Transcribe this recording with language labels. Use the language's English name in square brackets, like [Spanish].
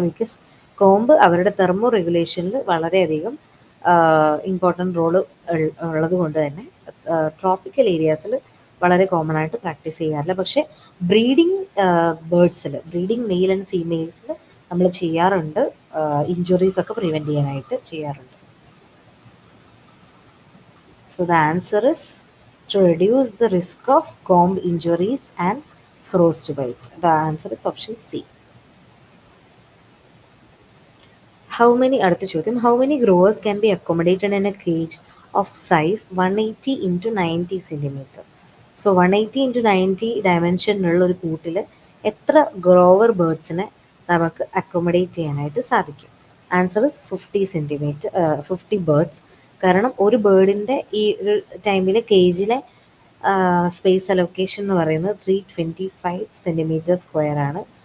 [Malayalam] Because comb അവരുടെ thermo റെഗുലേഷനിൽ വളരെയധികം important role ഉള്ളത് കൊണ്ട് തന്നെ ട്രോപ്പിക്കൽ ഏരിയാസിൽ വളരെ കോമൺ ആയിട്ട് പ്രാക്ടീസ് ചെയ്യാറില്ല. പക്ഷേ ബ്രീഡിങ് ബ്രീഡിങ് മെയിൽ ആൻഡ് ഫീമെയിൽസിൽ നമ്മൾ ചെയ്യാറുണ്ട്. ഇഞ്ചുറീസ് ഒക്കെ പ്രിവെൻറ്റ് ചെയ്യാനായിട്ട് ചെയ്യാറുണ്ട്. [English] So the answer is to reduce the risk of comb injuries and frostbite. The answer is option C. [Malayalam] അടുത്ത ചോദ്യം, [English] how many growers can be accommodated in a cage of size 180 into 90 centimeter? [Malayalam] So 180 into 90 ഡയമെൻഷനിലുള്ള ഒരു കൂട്ടിൽ എത്ര ഗ്രോവർ ബേർഡ്സിനെ നമുക്ക് accommodate ചെയ്യാനായിട്ട് സാധിക്കും? [English] Answer is 50 birds. [Malayalam] കാരണം ഒരു ബേർഡിൻ്റെ ഈ ഒരു ടൈമിൽ കേജിലെ സ്പേസ് അലൊക്കേഷൻ എന്ന് പറയുന്നത് 325 സെൻറ്റിമീറ്റർ സ്ക്വയർ ആണ്.